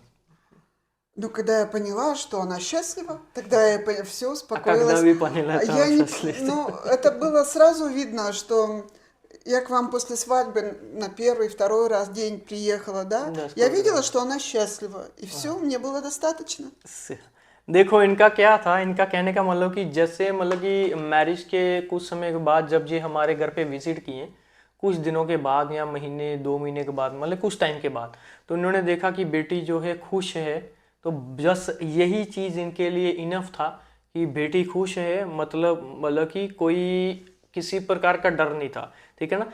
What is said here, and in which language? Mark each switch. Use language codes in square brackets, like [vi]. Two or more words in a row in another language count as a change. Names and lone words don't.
[ru] Ну, когда я поняла, что она счастлива, тогда я все А успокоилась. когда вы поняли, что Я она не, счастлива? ну, это было сразу видно, что я к вам после свадьбы на первый, второй раз день приехала, да? Да, Я сколько видела, раз? что она счастлива, и все, мне было достаточно. [hi] देखो इनका क्या था, इनका कहने का मतलब कि जैसे मतलब कि मैरिज के कुछ समय के बाद जब ये हमारे घर पे विजिट किए, कुछ दिनों के बाद या महीने 2 महीने के बाद, मतलब कुछ टाइम के बाद, तो इन्होंने देखा कि बेटी जो है खुश है। तो बस यही चीज़ इनके लिए इनफ था कि बेटी खुश है, मतलब कि कोई किसी प्रकार का डर नहीं था, ठीक है ना।